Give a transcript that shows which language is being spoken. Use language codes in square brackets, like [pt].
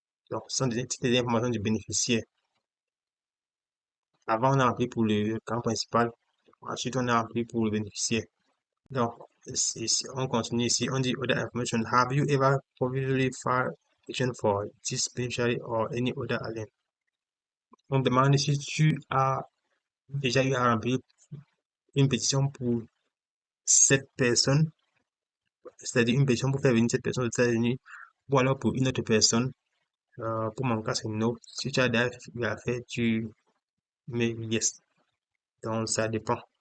[fr] Donc, ce sont c'était des informations du bénéficiaire. Avant, on a appris pour le camp principal. Ensuite, on a appris pour le bénéficiaire. Donc, on continue ici. On dit [en] other information. Have you ever previously filed petition for this beneficiary or any other alien? [fr] On demande si tu as déjà eu à remplir une pétition pour cette personne, c'est-à-dire une pétition pour faire venir cette personne aux États-Unis, ou alors pour une autre personne. Pour mon cas, c'est no. Si tu as déjà fait, tu mets yes. Donc, ça dépend.